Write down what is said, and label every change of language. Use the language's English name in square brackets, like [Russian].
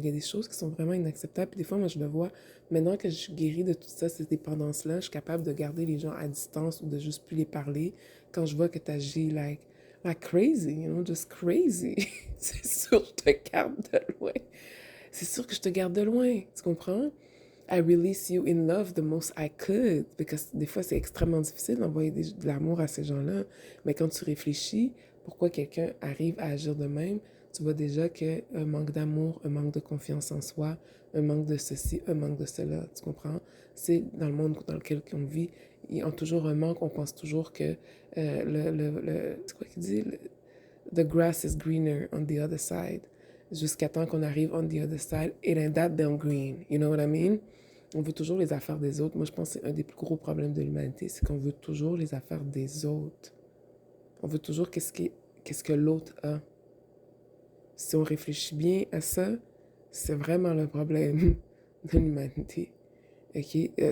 [French] Il y a des choses qui sont vraiment inacceptables. Puis des fois, moi, je le vois, maintenant que je suis guérie de tout ça, ces dépendances-là, je suis capable de garder les gens à distance ou de juste plus les parler quand je vois que tu agis [English] like crazy, you know, just crazy. [French] C'est sûr que je te garde de loin. C'est sûr que je te garde de loin, tu comprends? [English] I release you in love the most I could. [French] Parce que des fois, c'est extrêmement difficile d'envoyer de l'amour à ces gens-là. Mais quand tu réfléchis, pourquoi quelqu'un arrive à agir de même, tu vois déjà qu'un manque d'amour, un manque de confiance en soi, un manque de ceci, un manque de cela. Tu comprends? C'est dans le monde dans lequel on vit, ils ont toujours un manque. On pense toujours que c'est quoi qu'il dit? [English] The grass is greener on the other side. [French] Jusqu'à temps qu'on arrive [English] on the other side, it ain't that damn green. You know what I mean? [French] On veut toujours les affaires des autres. Moi, je pense que c'est un des plus gros problèmes de l'humanité, c'est qu'on veut toujours les affaires des autres. On veut toujours qu'est-ce que l'autre a. Si on réfléchit bien à ça, c'est vraiment le problème de l'humanité. OK?